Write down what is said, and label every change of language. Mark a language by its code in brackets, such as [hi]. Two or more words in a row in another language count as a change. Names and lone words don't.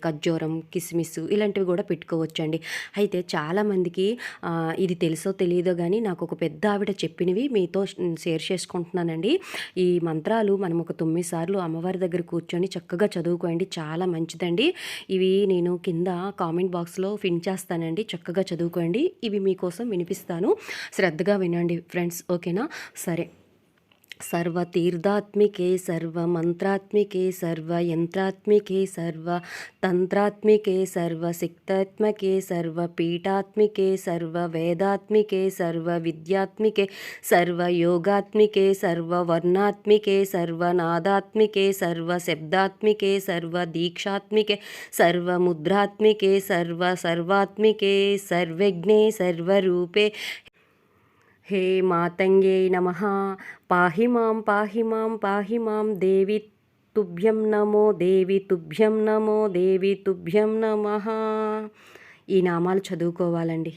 [te] ఖర్జూరం, కిస్మిస్ ఇలాంటివి కూడా పెట్టుకోవచ్చండి. అయితే చాలామందికి ఇది తెలుసో తెలీదో గానీ నాకొక పెద్ద ఆవిడ చెప్పినవి మీతో షేర్ చేసుకుంటున్నానండి. ఈ మంత్రాలు మనం ఒక 9 సార్లు అమ్మవారి దగ్గర కూర్చొని చక్కగా చదువుకోండి. చాలా మంచిదండి. ఇవి నేను కింద కామెంట్ బాక్స్‌లో పిన్ చేస్తానండి. చక్కగా చదువుకోండి. ఇవి మీకోసం వినిపిస్తాను. శ్రద్ధగా వినండి ఫ్రెండ్స్. ఓకేనా? సరే. [sa] सर्वतीर्थात्मिके सर्वमन्त्रात्मिके सर्वयन्त्रात्मिके सर्वतन्त्रात्मिके सर्वसिक्तात्मके सर्वपीठात्मिके सर्ववेदात्मिके सर्वविद्यात्मिके सर्वयोगात्मिके सर्ववर्णात्मिके सर्वनादात्मिके सर्वशब्दात्मिके सर्वदीक्षात्मिके सर्वमुद्रात्मिके सर्वात्मिके सर्वज्ञे सर्वरूपे हे मातंगे नमः पाहि मां पाहि मां देवी तुभ्यं नमो देवी तुभ्यं नमो देवी तुभ्यं नमः. [te] ఈ నామాలు చదువుకోవాలండి.